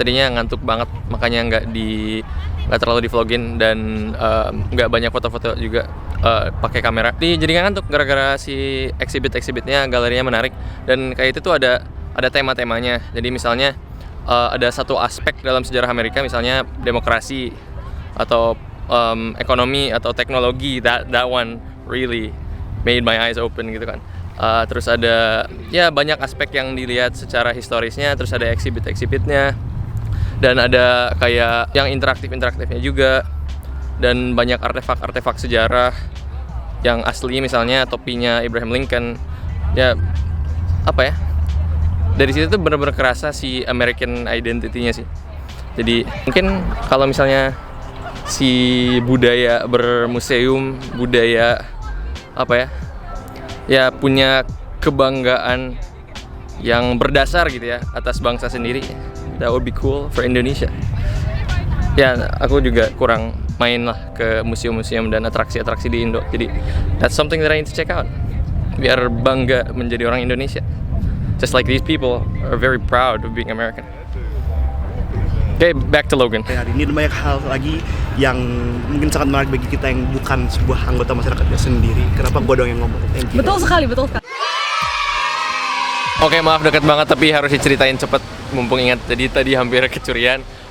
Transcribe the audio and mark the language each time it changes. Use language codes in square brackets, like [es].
[id] Tadinya ngantuk banget, makanya nggak terlalu di vlogin, dan nggak banyak foto-foto juga pakai kamera. Jadi nggak ngantuk gara-gara si exhibitnya, galerinya menarik, dan kayak itu tuh ada tema-temanya. Jadi misalnya ada satu aspek dalam sejarah Amerika, misalnya demokrasi atau ekonomi atau teknologi. [en] That one really made my eyes open [id] gitu kan. Terus ada ya banyak aspek yang dilihat secara historisnya. Terus ada exhibitnya, dan ada kayak yang interaktifnya juga, dan banyak artefak sejarah yang asli, misalnya topinya Abraham Lincoln. Ya apa ya, dari situ tuh bener-bener kerasa si American identity-nya sih. Jadi mungkin kalau misalnya si budaya bermuseum, budaya apa ya punya kebanggaan yang berdasar gitu ya atas bangsa sendiri, [en] that would be cool for Indonesia. [id] Ya aku juga kurang main lah ke museum-museum dan atraksi-atraksi di Indo, jadi [en] that's something that I need to check out [id] biar bangga menjadi orang Indonesia. [en] Just like these people are very proud of being American. Okay, back to Logan. [id] Hari ini ada banyak hal lagi yang mungkin sangat menarik bagi kita yang bukan sebuah anggota masyarakatnya sendiri. Kenapa gua dong yang ngomong? [en] Thank you. [id] Betul sekali. Oke, maaf deket banget tapi harus diceritain cepet mumpung ingat. Jadi tadi hampir kecurian.